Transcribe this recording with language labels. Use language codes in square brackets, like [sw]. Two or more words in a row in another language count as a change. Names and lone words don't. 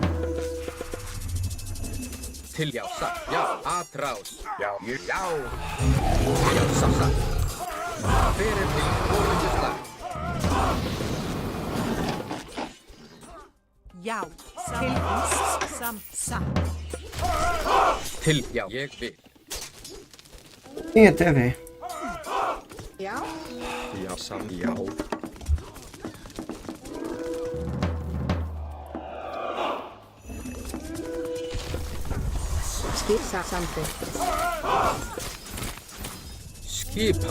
[is] Til já. Satt. Já. Atrás. Já, ég já. Já. Satt. Hver er til orrustuslag. Já. Tilbúin. Satt. Til já. Ég vil. [pt] Tem até ver. [is] Já. Já, já. Skipa samþykkt. Skipan.